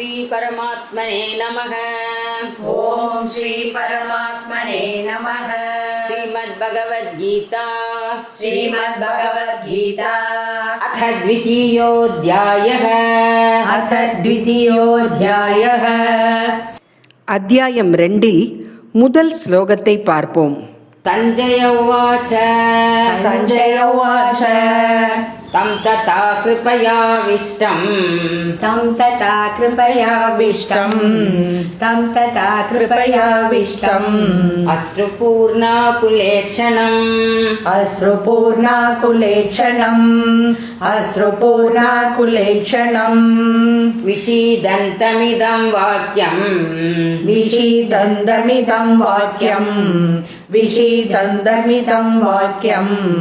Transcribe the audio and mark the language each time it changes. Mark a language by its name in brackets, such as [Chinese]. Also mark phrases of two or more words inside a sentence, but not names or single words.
[Sanskrit] परमात्मने नमः। ओम श्री परमात्मने नमः। श्रीमद्भगवद्गीता अथ [Tamil] द्वितीयोऽध्यायः அத்தியாயம் 2 முதல் ஸ்லோகத்தை பார்ப்போம். [Sanskrit] संजय उवाच तं तथा कृपयाविष्टम् अश्रुपूर्णाकुलेक्षणम् विषीदन्तमिदं वाक्यम्